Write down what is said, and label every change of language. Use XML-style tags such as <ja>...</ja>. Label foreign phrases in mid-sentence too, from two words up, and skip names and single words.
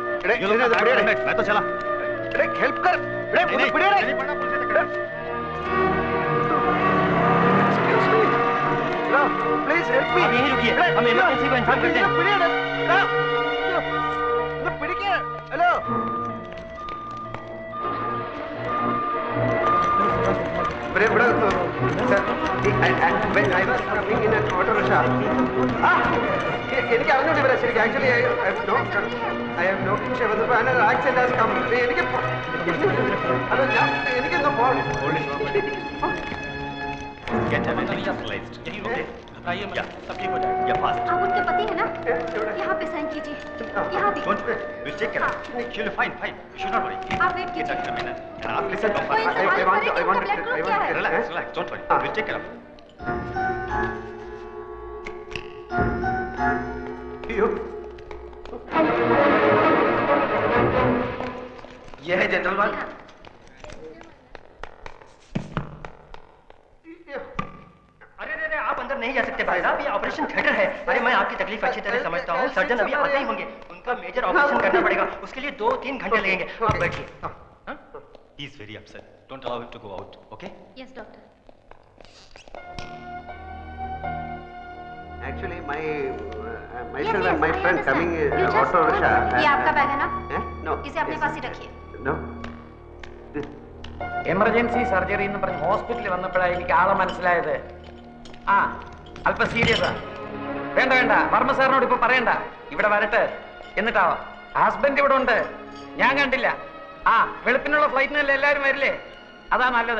<hi>मैं तो चला हेल्प कर</hi> <en>please help me</en> <hi>आप यहीं रुकिए, हम इमरजेंसी को इन्फॉर्म करते हैं।</hi> <ml>हेलो എനിക്ക് അറിഞ്ഞോണ്ട് വരാം ശരിക്കും ആക്ച്വലി എനിക്കെന്തോ പോകണം</ml> <hi>सब ठीक हो जाएगा फास्ट आप उनके पति है ना? यहाँ पे साइन कीजिए। यहाँ भी।</hi> <en>don't worry will take care she will fine fine you should not worry</en> <hi>आप वेट कीजिए। आप लिसन कोई सवाल करे कि उनका</hi> <en>blood group</en> <hi>क्या है?</hi> <en>relax relax don't worry will take care of</en> <hi>ये है</hi> <en>general ward</en> <hi>अरे आप अंदर नहीं जा सकते भाई साहब ये</hi> <en>operation theatre</en> <hi>है अरे मैं आपकी तकलीफ अच्छी तरह समझता हूँ सर्जन अभी आते ही होंगे उनका</hi> <en>major operation</en> <hi>करना पड़ेगा उसके लिए 2-3 घंटे लगेंगे आप बैठिए</hi> <en>he is very upset don't allow him to go out okay yes doctor. actually my Yes, yes, my I friend understand. coming You just auto hold rickshaw on.</en> <hi>ये आपका बैग है ना?</hi> <en>no</en> <hi>इसे अपने पास ही रखिए।</hi> <en>no emergency surgery</en> <ml>എന്ന് പറഞ്ഞ് ഹോസ്പിറ്റലിൽ വന്നപ്പോഴാണ് എനിക്ക് ആളെ മനസ്സിലായത്. ആ അല്പം സീരിയസാ. വേണ്ട വേണ്ട വർമ്മ സാറിനോട് ഇപ്പൊ പറയണ്ട, ഇവിടെ വരട്ടെ എന്നിട്ടാവാം. ഹസ്ബൻഡ് ഇവിടെ ഉണ്ട്, ഞാൻ കണ്ടില്ല. ആ വെളുപ്പിനുള്ള ഫ്ലൈറ്റിനല്ലേ എല്ലാവരും വരില്ലേ, അതാ നല്ലത്.</ml>